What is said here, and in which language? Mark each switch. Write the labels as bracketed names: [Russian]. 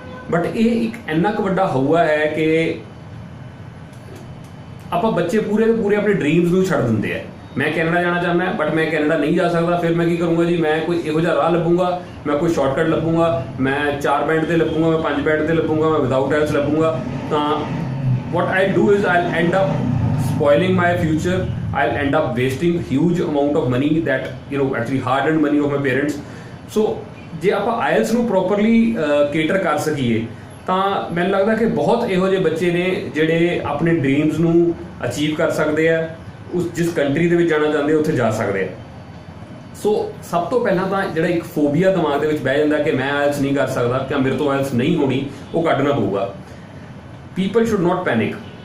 [Punjabi] But ਇਹ ਇੱਕ ਇੰਨਾ ਕੁ ਵੱਡਾ ਹਊਆ ਹੈ ਕਿ ਆਪਾਂ ਬੱਚੇ ਪੂਰੇ ਦੇ ਪੂਰੇ ਆਪਣੇ ਡ੍ਰੀਮਸ ਨੂੰ ਛੱਡ ਦਿੰਦੇ ਆ। ਮੈਂ ਕੈਨੇਡਾ ਜਾਣਾ ਚਾਹੁੰਦਾ ਬਟ ਮੈਂ ਕੈਨੇਡਾ ਨਹੀਂ ਜਾ ਸਕਦਾ, ਫਿਰ ਮੈਂ ਕੀ ਕਰੂੰਗਾ ਜੀ, ਮੈਂ ਕੋਈ ਇਹੋ ਜਿਹਾ ਰਾਹ ਲੱਭੂੰਗਾ, ਮੈਂ ਕੋਈ ਸ਼ਾਰਟਕਟ ਲੱਭੂੰਗਾ, ਮੈਂ 4 ਬੈਂਡ ਤੇ ਲੱਭੂੰਗਾ, ਮੈਂ 5 ਬੈਂਡ ਤੇ ਲੱਭੂੰਗਾ, ਮੈਂ ਵਿਦਆਊਟ IELTS ਲੱਭੂੰਗਾ। [English] ਤਾਂ what I'll do is I'll end up spoiling my future. I'll end up wasting huge amount of money that actually hard-earned money of my parents. [Punjabi] So ਜੇ ਆਪਾਂ IELTS ਨੂੰ properly cater ਕਰ ਸਕੀਏ ਤਾਂ ਮੈਨੂੰ ਲੱਗਦਾ ਕਿ ਬਹੁਤ ਇਹੋ ਜਿਹੇ ਬੱਚੇ ਨੇ ਜਿਹੜੇ ਆਪਣੇ ਡ੍ਰੀਮਸ ਨੂੰ ਅਚੀਵ ਕਰ ਸਕਦੇ ਆ, ਉਸ ਜਿਸ ਕੰਟਰੀ ਦੇ ਵਿੱਚ ਜਾਣਾ ਚਾਹੁੰਦੇ ਉੱਥੇ ਜਾ ਸਕਦੇ ਆ। ਸੋ ਸਭ ਤੋਂ ਪਹਿਲਾਂ ਤਾਂ ਜਿਹੜਾ ਇੱਕ ਫੋਬੀਆ ਦਿਮਾਗ ਦੇ ਵਿੱਚ ਬਹਿ ਜਾਂਦਾ ਕਿ ਮੈਂ IELTS ਨਹੀਂ ਕਰ ਸਕਦਾ ਕਿ ਮੇਰੇ ਤੋਂ IELTS ਨਹੀਂ ਹੋਣੀ, ਉਹ ਕੱਢਣਾ ਪਊਗਾ। [English] People should not panic.